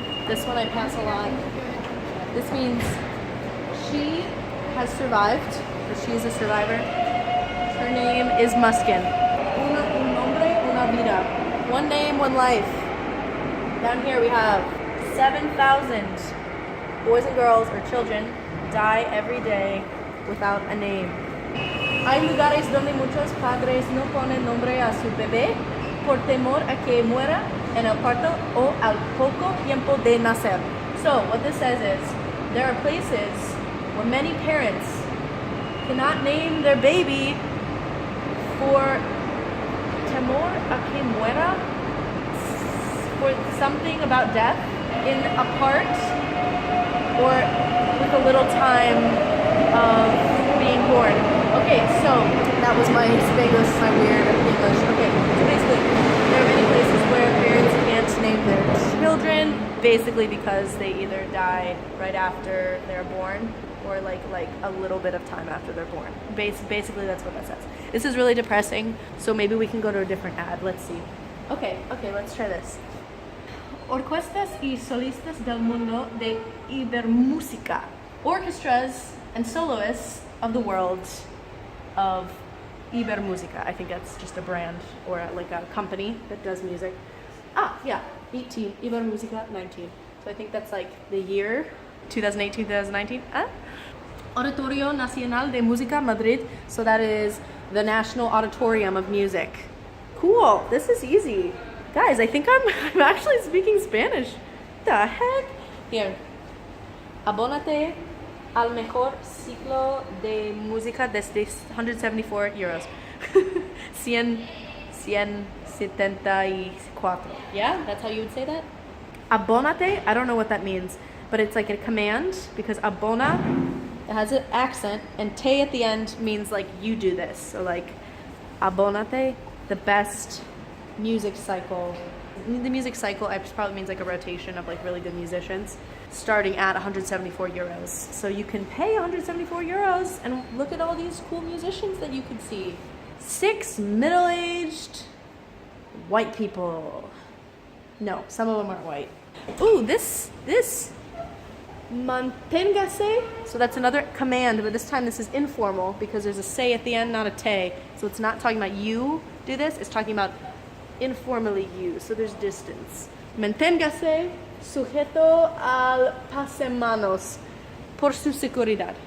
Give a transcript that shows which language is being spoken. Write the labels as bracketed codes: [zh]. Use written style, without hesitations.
[en] This one I pass along. This means she has survived, or she is a survivor. Her name is Muskin. [es] Un nombre, una vida. [en] One name, one life. Down here we have 7,000 boys and girls or children die every day without a name. [es] Hay lugares donde muchos padres no ponen nombre a su bebé por temor a que muera en el parto o al poco tiempo de nacer. [en] So what this says is there are places where many parents cannot name their baby for [es] temor a que muera, [en] for something about death in a part or with a little time of being born. Okay, so that was my Spanglish, my weird English. Okay, so basically, there are many places where parents can't name their children, basically because they either die right after they're born or like a little bit of time after they're born. Basically, that's what that says. This is really depressing, so maybe we can go to a different ad. Let's see. Okay, let's try this. [es] Orquestas y solistas del mundo de Ibermúsica. [en] Orchestras and soloists of the world of Ibermúsica. I think that's just a brand or like a company that does music. 18. Ibermúsica 19. So I think that's like the year 2018, 2019. Auditorio Nacional de Música Madrid. So that is the National Auditorium of Music. Cool. This is easy. Guys, I think I'm actually speaking Spanish. The heck? Here. [es] Abónate al mejor ciclo de música desde 174 euros. [en] 174. Yeah, that's how you would say that? Abónate, I don't know what that means, but it's like a command because abona, it has an accent, and te at the end means like you do this. So like abónate, the best music cycle. The music cycle probably means like a rotation of like really good musicians starting at 174 euros. So you can pay 174 euros and look at all these cool musicians that you can see. 6 middle-aged white people. No, some of them aren't white. Ooh, this manténgase. So that's another command, but this time this is informal because there's a se at the end, not a te. So it's not talking about you do this, it's talking about informally you, so there's distance. [es] Manténgase sujeto al pasamanos por su seguridad.